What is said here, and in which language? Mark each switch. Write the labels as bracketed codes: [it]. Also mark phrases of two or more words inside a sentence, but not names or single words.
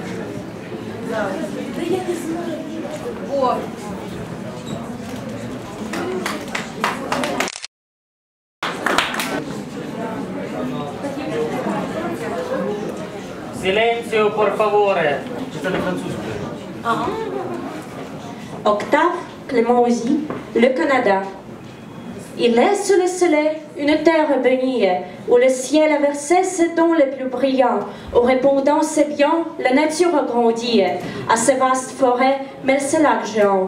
[ru] Да. Да я не знаю. Вот. [it] Silenzio, por favore. Ci sta di francese. [fr] Octave Clément-Ozzy, le Canada. Il est sous le soleil une terre bénie, où le ciel a versé ses dons les plus brillants, où répondant ses biens, la nature a grandi, à ses vastes forêts, mêle ses lacs géants.